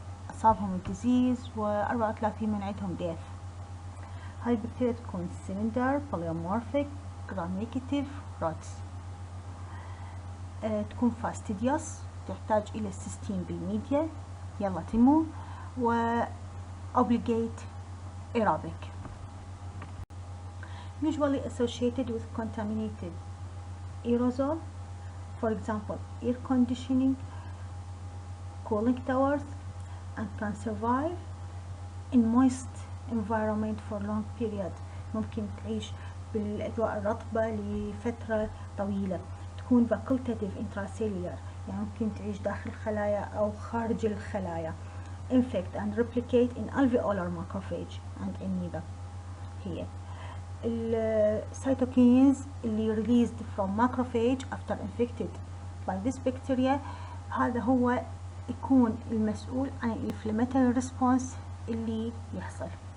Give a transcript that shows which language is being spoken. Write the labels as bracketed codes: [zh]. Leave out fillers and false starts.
[ar] 79% أصابهم الديزيز و34 من عندهم death. هاي البكتيريا تكون [en] cylinder polymorphic gram negative rods. [ar] تكون [en] fastidious، [ar] تحتاج إلى السيستين بالميديا يلا تنمو، و [en] obligate aerobic. Usually associated with contaminated aerosol, for example air conditioning, cooling towers, and can survive in moist environment for long period. [ar] ممكن تعيش بالأجواء الرطبة لفترة طويلة، تكون [en] facultative intracellular [ar] يعني ممكن تعيش داخل الخلايا أو خارج الخلايا. [en] infect and replicate in alveolar macrophage and in neither. [ar] هي الcytokines اللي [en] released from macrophage after infected by this bacteria [ar] هذا هو يكون المسؤول عن [en] inflammatory response [ar] اللي يحصل.